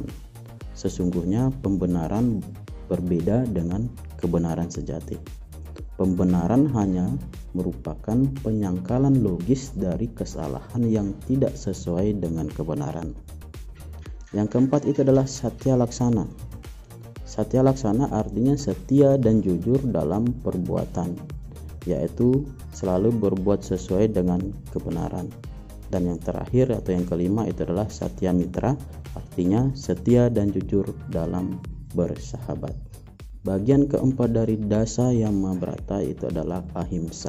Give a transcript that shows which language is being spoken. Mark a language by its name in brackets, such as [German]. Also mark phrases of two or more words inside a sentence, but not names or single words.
[Indonesian] Sesungguhnya pembenaran berbeda dengan kebenaran sejati. Pembenaran hanya merupakan penyangkalan logis dari kesalahan yang tidak sesuai dengan kebenaran. Yang keempat itu adalah satya laksana. Satya laksana artinya setia dan jujur dalam perbuatan, yaitu selalu berbuat sesuai dengan kebenaran. Dan yang terakhir atau yang kelima itu adalah satya mitra, artinya setia dan jujur dalam bersahabat. Bagian keempat dari dasa yamabrata itu adalah ahimsa.